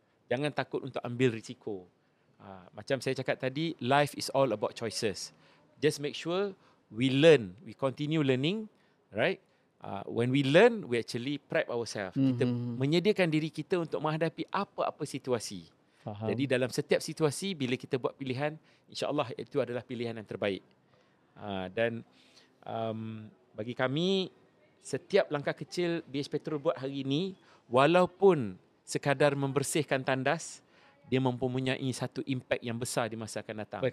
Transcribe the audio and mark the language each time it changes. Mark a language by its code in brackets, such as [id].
[ms] Jangan takut untuk ambil risiko. Macam saya cakap tadi, [en] life is all about choices. Just make sure we learn, we continue learning, right? When we learn, we actually prep ourselves. [ms] Kita menyediakan diri kita untuk menghadapi apa-apa situasi. Faham. Jadi dalam setiap situasi, bila kita buat pilihan, insya-Allah itu adalah pilihan yang terbaik. Dan bagi kami, setiap langkah kecil BH Petrol buat hari ini, walaupun sekadar membersihkan tandas, dia mempunyai satu impak yang besar di masa akan datang.